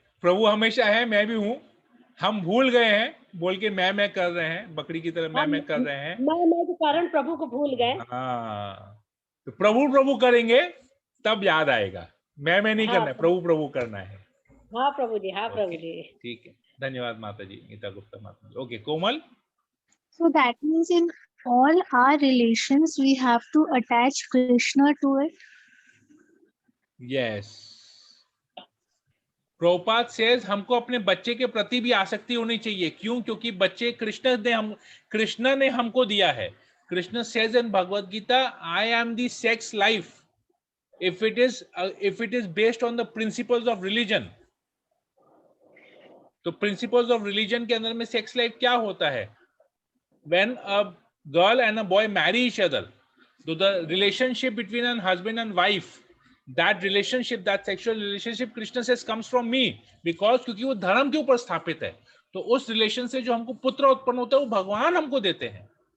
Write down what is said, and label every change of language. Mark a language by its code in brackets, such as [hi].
[hi] प्रभु हमेशा है, मैं भी हूँ। हम भूल गए हैं बोल के मैं कर रहे हैं, बकरी की तरह मैं कर रहे हैं। मैं के कारण प्रभु को भूल गए। हाँ, तो प्रभु प्रभु करेंगे तब याद आएगा, मैं नहीं हाँ करना है, प्रभु प्रभु करना है। हाँ प्रभु जी, हाँ प्रभु ओके, जी। ठीक है, धन्यवाद माता जी, गीता गुप्ता माता जी। Okay Komal. [en] So that means in all our relations we have to attach Krishna to it. [hi] Yes, Prabhupada says हमको अपने बच्चे के प्रति भी आसक्ति होनी चाहिए। क्यों? क्योंकि बच्चे कृष्ण ने हमको दिया है। [en] Krishna says in Bhagavad Gita, I am the sex life if it is based on the principles of religion। [hi] तो [en] principles of religion [hi] के अंदर में सेक्स लाइफ क्या होता है? [en] When a girl and a boy marry each other, so the relationship between a husband and wife, that relationship, that sexual relationship, Krishna says comes from me, because [hi] क्योंकि वो धर्म के ऊपर स्थापित है। तो उस रिलेशन से जो हमको पुत्र उत्पन्न होता है वो भगवान हमको देते हैं।